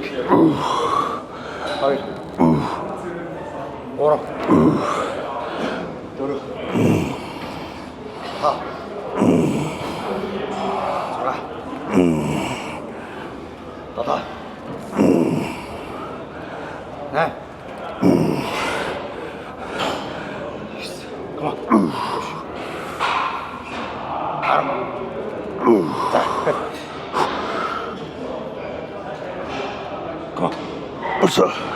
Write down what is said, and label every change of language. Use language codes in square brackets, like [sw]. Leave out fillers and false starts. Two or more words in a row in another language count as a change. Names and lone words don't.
[mn] Хоёр. Гурав. Дөрөв. Та. За. Тата. Нэ. [en] Come on. [mn] За. [en] Come on. Орсо.